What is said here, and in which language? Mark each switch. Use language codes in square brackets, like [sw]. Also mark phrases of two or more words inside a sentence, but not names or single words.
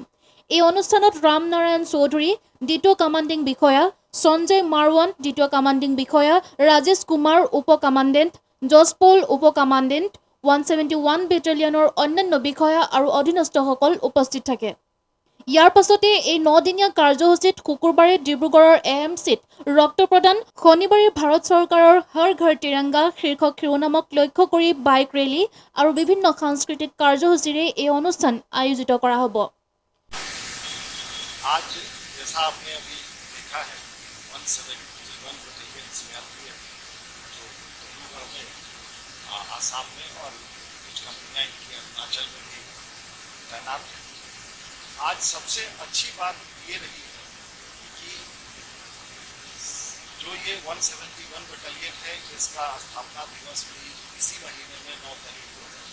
[as] এই অনুষ্ঠানত ৰাম নাৰায়ণ চৌধুৰী দ্বিতীয় কামাণ্ডিং বিষয়া, সঞ্জয় মাৰৱান দ্বিতীয় কামাণ্ডিং বিষয়া, ৰাজেশ কুমাৰ উপ কামাণ্ডেণ্ট, যশপল উপ কামাণ্ডেণ্ট, 171 বেটেলিয়নৰ অন্যান্য বিষয়া আৰু অধীনস্থসকল উপস্থিত থাকে। ইয়াৰ পাছতে এই 9দিনীয়া কাৰ্যসূচীত শুকুৰবাৰে ডিব্ৰুগড়ৰ AMCত ৰক্ত প্ৰদান, শনিবাৰে ভাৰত চৰকাৰৰ হৰ ঘৰ তিৰংগা শীৰ্ষক শিৰোনামক লক্ষ্য কৰি বাইক ৰেলী আৰু বিভিন্ন সাংস্কৃতিক কাৰ্যসূচীৰে এই অনুষ্ঠান আয়োজিত কৰা হ'ব। [hi] आज जैसा आपने अभी देखा है 171 बटालियन CRPF जो डिब्रूगढ़ में, आसाम में और कुछ कंपनियां इनकी अरुणाचल में भी तैनात है। आज सबसे अच्छी बात ये रही है कि जो ये 171 बटालियन है इसका स्थापना दिवस भी इसी महीने में 9 तारीख को है।